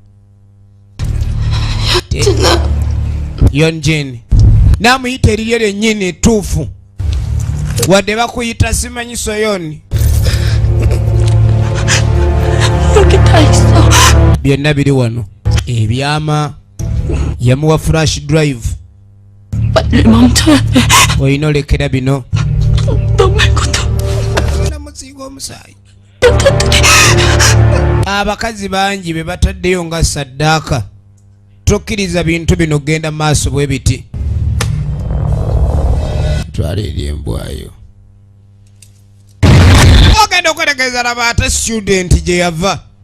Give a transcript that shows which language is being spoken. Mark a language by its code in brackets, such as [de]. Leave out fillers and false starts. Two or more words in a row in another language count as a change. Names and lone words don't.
[lg] Yonjin. Namuyita eriryo lyennyini ettuufu. Wadde bakuyita simanyi Soyoni. Byonna biri wano. Ebyama. Yamuwa [en] flash drive. [ko] 빨리 멈춰야 돼. [lg] Oyina olekera bino. [ko] 너말 것도. [lg] Namusinga omusaayi. Abakazi bangi be bataddeyo nga saddaaka. Tokkiriza bintu bino genda maaso bwe biti. Twala eri embwayo. Ogenda okwetegereza laba ate student gye yava.